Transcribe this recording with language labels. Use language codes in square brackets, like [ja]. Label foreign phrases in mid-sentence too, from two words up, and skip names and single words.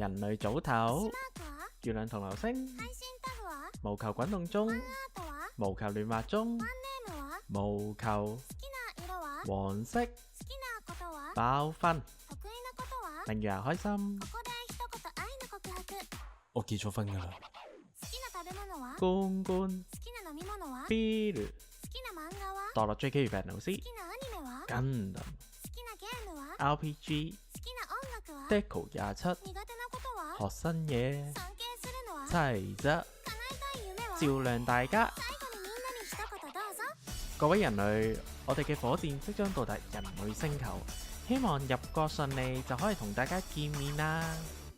[yue] 人類早星唞 [ja] マークは [yue] 月亮同流星 [ja] 配信タグは [yue] 毛球滾動中 [ja] ファンアートは [yue] 毛球亂畫中 [ja] ファンネームは [yue] 毛球 [ja] 好きな色は [yue] 黃色 [ja] 好きなことは [yue] 爆分 [ja] 得意なことは [yue] 令人開心 [ja] ここで一言愛の告白。 [yue] 我結咗婚㗎啦 [ja] 好きな食べ物は好 [yue] 罐罐 [ja] きな飲み物は好ビールきな漫画は墮落 JK 月老師好きなアニメは好 Gundam きなゲームは RPG 好きな音楽は Deco 27 苦手なことは [yue] 學新嘢 [ja] 尊敬するのは [yue] 齊則 [ja] 叶えたい夢は [yue] 照亮大家 [ja] 最後にみんなに一言どうぞ。 [yue] 各位人類，我哋嘅火箭即將到達人類星球，希望入國順利就可以同大家見面啦！